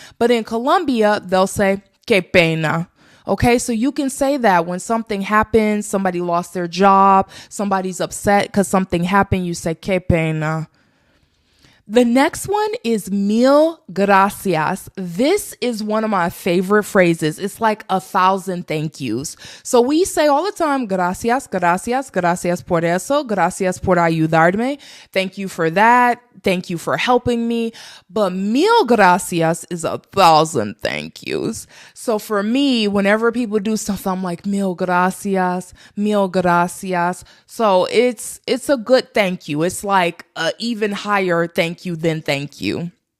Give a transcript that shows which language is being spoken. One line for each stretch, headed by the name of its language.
English: But in Colombia, they'll say
Spanish: que pena.
English: Okay, so you can say that when something happens, somebody lost their job, somebody's upset because something happened, you say que pena. The next one is
Spanish: mil gracias.
English: This is one of my favorite phrases. It's like 1,000 thank yous. So we say all the time,
Spanish: gracias, gracias, gracias por eso, gracias por ayudarme.
English: Thank you for that. Thank you for helping me. But
Spanish: mil gracias
English: is 1,000 thank yous. So for me, whenever people do stuff, I'm like,
Spanish: mil gracias, mil gracias.
English: So it's a good thank you. It's like an even higher thank you than thank you.